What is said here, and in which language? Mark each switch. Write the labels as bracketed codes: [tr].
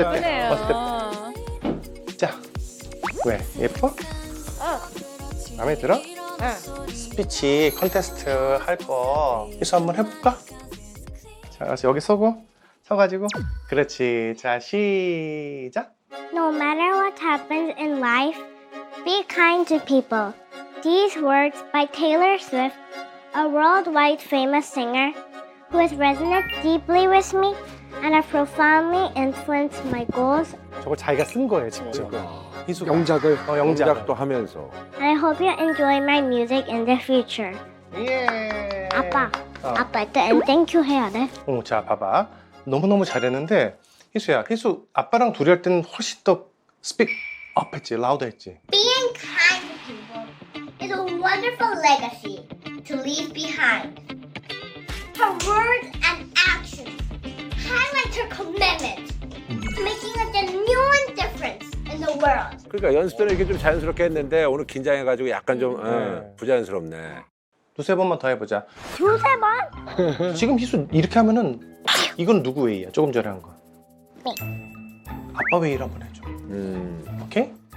[ko] 예쁘네요. 자, 왜 예뻐? 마음에 들어? 스피치 컨테스트 할 거 희수 한번 해볼까? 자, 그래서 여기 서가지고 그렇지. 자, 시작. [en] No matter what happens in life, be kind to people. These words by Taylor Swift, a worldwide famous singer who has resonated deeply with me and have profoundly influenced my goals. [ko] 저거 자기가 쓴 거예요, 직접. 희수가. 영작을. 영작도 하면서. [en] And I hope you enjoy my music in the future. [ko] 예. 아빠, 아빠 [en] at the end thank you [ko] 해야 돼. 자, 봐봐. 너무너무 잘했는데 희수야, 희수 아빠랑 둘이 할 때는 훨씬 더 스픽 업 했지, 라우드 했지. [en] Being kind to people is a wonderful legacy to leave behind. Her words and actions highlight her commitment to making a genuine difference in the world. [ko] 그러니까 연습 때는 이렇게 좀 자연스럽게 했는데 오늘 긴장해가지고 약간 좀 부자연스럽네. 두세 번만 더 해보자. 두세 번? 지금 희수 이렇게 하면은 이건 누구 웨이야? 조금 전에 한 거. 아빠 웨이를 한번 해줘. 오케이?